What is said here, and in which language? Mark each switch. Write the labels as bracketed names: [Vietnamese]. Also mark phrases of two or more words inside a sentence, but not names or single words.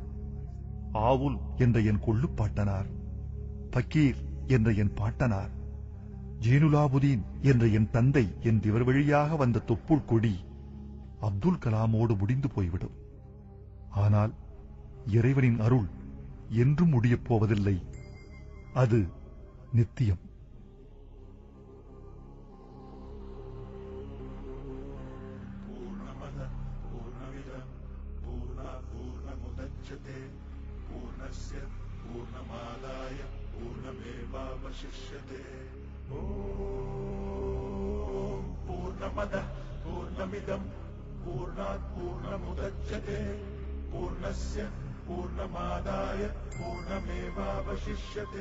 [Tamil] ஆவுல் என்ற என் கொள்ளுப்பாட்டனார், பக்கீர் என்ற என் பாட்டனார், ஜெயினுலாபுதீன் என்ற என் தந்தை என் இவர் வழியாக வந்த தொப்புள் கொடி அப்துல் கலாமோடு முடிந்து போய்விடும். ஆனால் இறைவனின் அருள் என்றும் முடியப் போவதில்லை. அது நித்தியம். [Sanskrit] पूर्णस्य पूर्णमादाय पूर्णमेवावशिष्यते। ॐ पूर्णमदः पूर्णमिदं पूर्णात् पूर्णमुदच्यते पूर्णस्य पूर्णमादाय पूर्णमेवावशिष्यते।